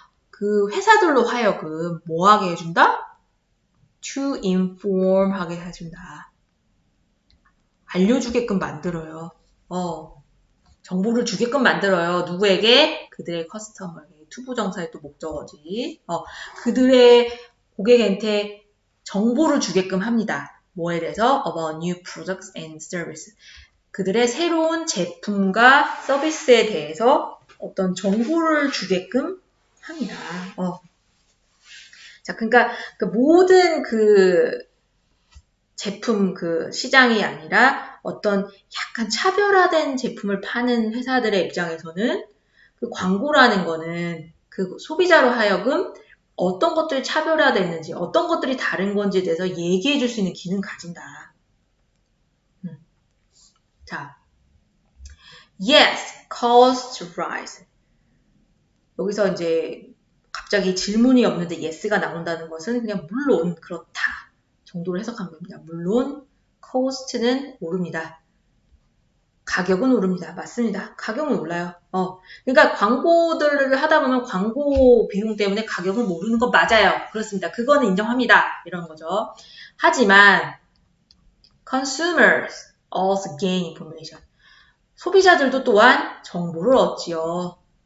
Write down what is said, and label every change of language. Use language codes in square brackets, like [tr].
[ko] 그 회사들로 하여금 뭐 하게 해준다? [en] To inform [ko] 하게 해준다. 알려주게끔 만들어요. 정보를 주게끔 만들어요. 누구에게? 그들의 커스터머에게. 투부정사의 또 목적어지. 그들의 고객한테 정보를 주게끔 합니다. 뭐에 대해서? [en] About new products and services. [ko] 그들의 새로운 제품과 서비스에 대해서 어떤 정보를 주게끔 합니다. 자, 그러니까 그 모든 그 제품 그 시장이 아니라 어떤 약간 차별화된 제품을 파는 회사들의 입장에서는 그 광고라는 거는 그 소비자로 하여금 어떤 것들이 차별화됐는지, 어떤 것들이 다른 건지에 대해서 얘기해 줄 수 있는 기능을 가진다. [en] 자, yes, cost rise. [ko] 여기서 이제 갑자기 질문이 없는데 yes가 나온다는 것은 그냥 물론 그렇다 정도로 해석하면 됩니다. 물론 cost는 오릅니다. 가격은 오릅니다. 맞습니다. 가격은 올라요. 그러니까 광고들을 하다 보면 광고 비용 때문에 가격은 오르는 거 맞아요. 그렇습니다. 그거는 인정합니다. 이런 거죠. [en] 하지만 consumers also gain information. [ko] 소비자들도 또한 정보를 얻지요.